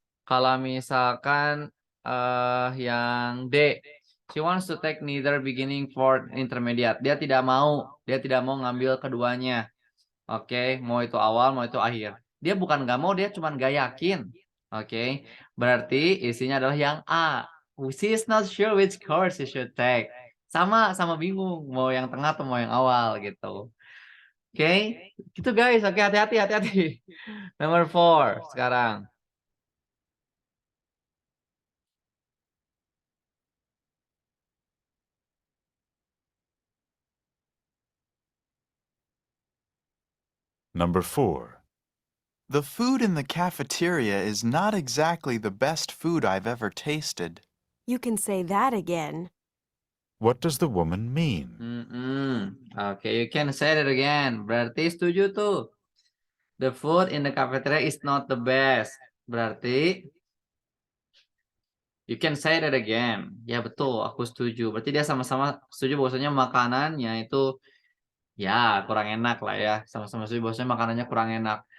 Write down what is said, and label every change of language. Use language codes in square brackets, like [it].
[id] Kalau misalkan yang [en] D, she wants to take neither beginning for intermediate. [id] Dia tidak mau ngambil keduanya. Oke, mau itu awal, mau itu akhir. Dia bukan nggak mau, dia cuma nggak yakin. Oke, berarti isinya adalah yang A. [en] She is not sure which course she should take. [id] Sama bingung mau yang tengah atau mau yang awal gitu. Oke, gitu guys. Oke, hati-hati. [en] Number 4 [id] sekarang. [en] Number 4. The food in the cafeteria is not exactly the best food I've ever tasted. You can say that again. What does the woman mean? Oke, you can say it again. [id] Berarti setuju tuh. [en] The food in the cafeteria is not the best. Berarti you can say that again. [id] Ya betul, aku setuju. Berarti dia sama-sama setuju bahwasanya makanannya itu ya kurang enak lah ya. Sama-sama setuju bahwasanya makanannya kurang enak.